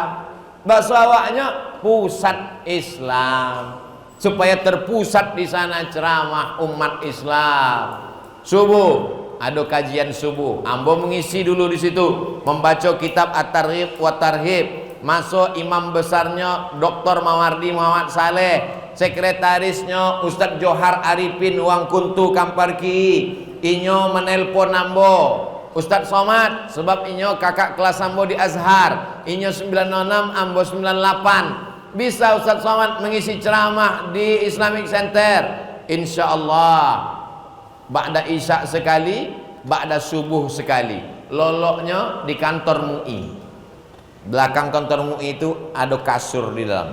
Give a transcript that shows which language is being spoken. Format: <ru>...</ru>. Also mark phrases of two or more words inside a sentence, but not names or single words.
<id>Bahasa awaknya pusat Islam, supaya terpusat di sana ceramah umat Islam. Subuh ada kajian subuh, ambo mengisi dulu di situ, membaca kitab At-Targhib wa Tarhib. Masuk imam besarnya Dr. Mawardi Muhammad Saleh, sekretarisnya Ustadz Johar Arifin Wang Kuntu Kamparki. Inyo menelpon ambo Ustadz Somad, sebab inyo kakak kelas ambo di Azhar.</id> <min>Inyo 96, ambo 98.</min> <id>Bisa Ustadz Somad mengisi ceramah di Islamic Center.</id> <ar>إن شاء الله بعد العشاء</ar> <id>sekali, ba'da subuh sekali. Loloknya di kantor MUI. Belakang kantor MUI itu ada kasur di dalam.</id>